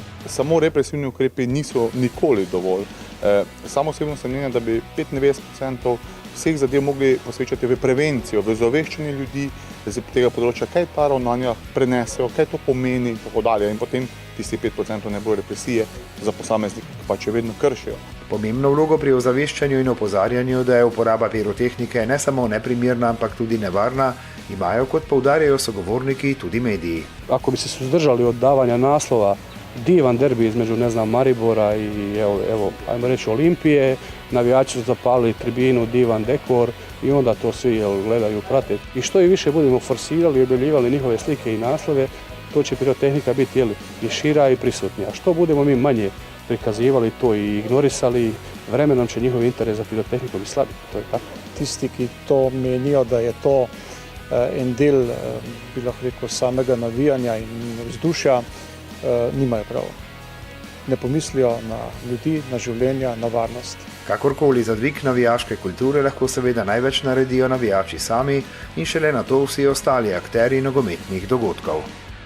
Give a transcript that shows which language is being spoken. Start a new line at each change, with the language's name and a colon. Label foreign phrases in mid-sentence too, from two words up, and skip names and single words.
Slovenian: Samo represivni ukrepi niso nikoli dovolj. Samo osebno se mnenja, da bi 95% vseh zadev mogli posvečati v prevencijo, v ozaveščanje ljudi z tega področja, kaj ta ravnanja prenesejo, kaj to pomeni in tako dalje. In potem tisti 5% ne bo represije za posameznike, ki pač vedno kršijo. Pomembno vlogo pri ozaveščanju in opozarjanju, da je uporaba pirotehnike ne samo neprimerna, ampak tudi nevarna, imajo, kot poudarjajo sogovorniki, tudi mediji.
Bosnian: Ako bi se suzdržali od davanja naslova divan derbi između, Maribora i evo, ajmo reći, Olimpije, navijači su zapalili tribinu, divan dekor i onda to svi gledaju, prate. I što i više budemo forsirali i objavljivali njihove slike i naslove, to će pirotehnika biti i šira i prisutnija. Što budemo mi manje prikazivali to i ignorisali, vremenom će njihov interes za pirotehnikom i slabiti. To je tako.
Slovenian: Tisti, ki to menijo, da je to en del, bi lahko rekel, samega navijanja in vzdušja, nimajo prav. Ne pomislijo na ljudi, na življenja, na varnost. Kakorkoli za dvig navijaške kulture lahko seveda največ naredijo navijači sami in šele nato vsi ostali akterji nogometnih dogodkov.